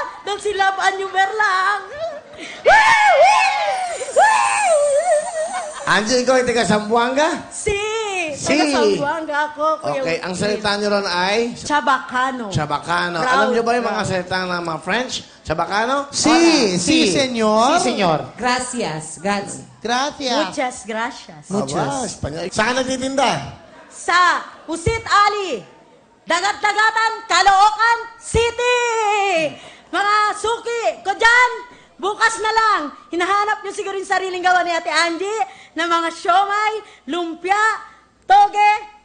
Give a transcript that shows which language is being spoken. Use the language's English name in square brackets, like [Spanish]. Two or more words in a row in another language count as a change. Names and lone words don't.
[Filipino] Doon sila Banyo Berlang. Angie, ikaw ay taga Zamboanga? Taga Zamboanga ako, Kuya Okay, ang salita nyo ron ay? Chabacano. Chabacano. Proud, Alam nyo ba yung mga proud. salita ng mga French? Chabacano? [Spanish] Sí, señor. Sí, señor. Gracias. Gracias. Muchas gracias. [Filipino] Aba, Espanyol. Saan ka nagtitinda? Sa Pusit Ali, Dagat-Dagatan, Caloocan City. Mga suki ko dyan, bukas na lang. Hinahanap nyo siguro yung sariling gawa ni Ate Angie na mga siomay, lumpia, toge.